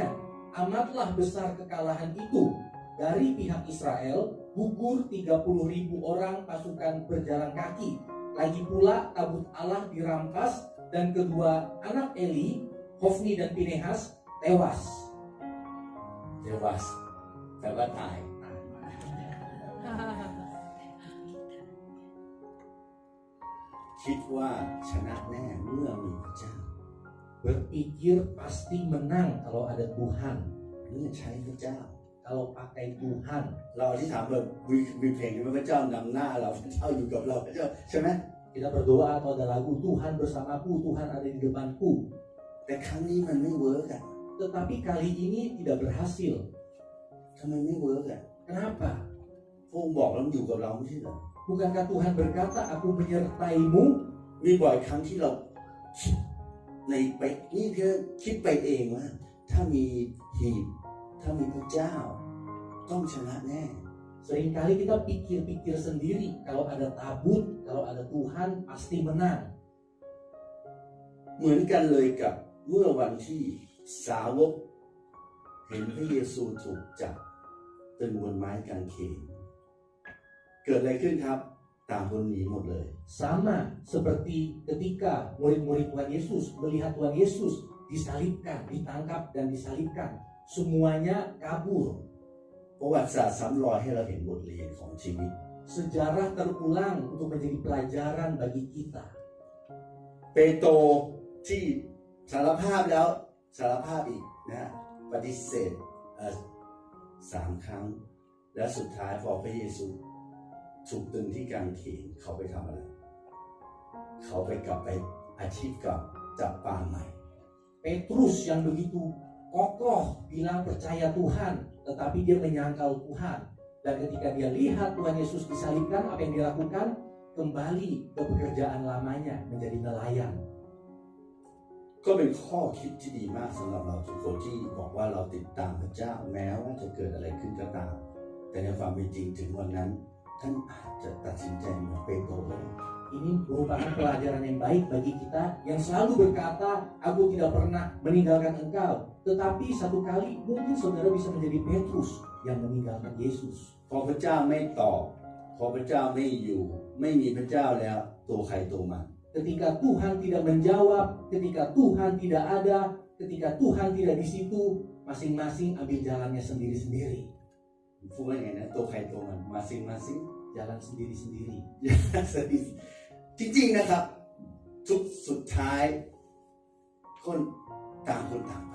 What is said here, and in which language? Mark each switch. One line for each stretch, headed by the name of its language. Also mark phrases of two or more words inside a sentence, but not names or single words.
Indonesian: Amatlah besar kekalahan itu. Dari pihak Israel, gugur 30.000 orang pasukan berjalan kaki. Lagi pula tabut Allah dirampas dan kedua anak Eli, Hofni dan Pinehas tewas.
Thai: แปลว่าตายคิดว่าชนะแน่เมื่อมีพระเจ้า
Indonesian: Berpikir pasti menang kalau ada Tuhan.
Thai: เมื่อใช้พระเจ้า
Indonesian: Kalau pakai Tuhan,
Thai: เราอธิษฐานแบบมีเพลงที่พระเจ้านำหน้าเราพระเจ้าอยู่กับเราพระเจ้าใช่ไหม
Indonesian: kita berdoa atau ada lagu Tuhan bersamaku, Tuhan ada di depanku.
Thai: แต่ครั้งนี้มันไม่เวิร์กอ่ะ
Indonesian: Tetapi kali ini tidak berhasil.
Thai: ทำไมไม่เวิร์กอ่ะ
Indonesian: Kenapa?
Thai: พระองค์บอกแล้วมันอยู่กับเราไม่ใช่เหรอ
Indonesian: Bukankah Tuhan berkata, aku menyertaimu?
Thai: มีบ่อยครั้งที่เราคิดนี่เพียงคิดไปเองว่าถ้ามีหีบถ้ามีพระเจ้าต้องชนะแน่
Indonesian: Seringkali kita pikir-pikir sendiri, kalau ada tabut, kalau ada Tuhan pasti menang.
Thai: เหมือนกันเลยกับเมื่อวันที่สาวกเห็นพระเยซูถูกจับตึงบนไม้กางเขนเกิดอะไรขึ้นครับต่างคนหนีหมดเลย
Indonesian: Sama seperti ketika murid-murid Tuhan Yesus melihat Tuhan Yesus disalibkan, ditangkap dan disalibkan, semuanya kabur.
Thai: ประวัติศาสตร์ซ้ำรอยให้เราเห็นบทเรียนของชีวิต
Indonesian: Sejarah terulang untuk menjadi pelajaran bagi kita.
Thai: เปโตรที่สารภาพแล้วสารภาพอีกนะปฏิเสธ3 ครั้งและสุดท้ายพอพระเยซูถูกตึงที่กางเขนเขาไปทำอะไรเขาไปกลับไปอาชีพกับจับปลาใหม่
Indonesian: Petrus yang begitu kokoh bilang percaya Tuhan, tetapi dia menyangkal Tuhan. Dan ketika dia lihat Tuhan Yesus disalibkan, apa yang dilakukan? Kembali ke pekerjaan lamanya menjadi nelayan.
Thai: ก็เป็นข้อคิดที่ดีมากสำหรับเราทุกคนที่บอกว่าเราติดตามพระเจ้าแม้ว่าจะเกิดอะไรขึ้นก็ตามแต่ในความเป็นจริงถึงวันนั้นท่านอาจจะตัดสินใจเหมือนเปโตรเลย
Indonesian: Ini merupakan pelajaran yang baik bagi kita yang selalu berkata, aku tidak pernah meninggalkan engkau. Tetapi satu kali mungkin saudara bisa menjadi Petrus yang meninggalkan Yesus.
Thai: พอพระเจ้าไม่ตอบพอพระเจ้าไม่อยู่ไม่มีพระเจ้าแล้วตัวใครตัวมัน
Indonesian: Ketika Tuhan tidak menjawab, ketika Tuhan tidak ada, ketika Tuhan tidak di situ, masing-masing ambil jalannya sendiri-sendiri.
Thai: พูดว่าไงนะตัวใครตัวมันมาซิง
Indonesian: Jalan sendiri-sendiri.
Thai: จริงๆนะครับสุดท้ายคนต่างไป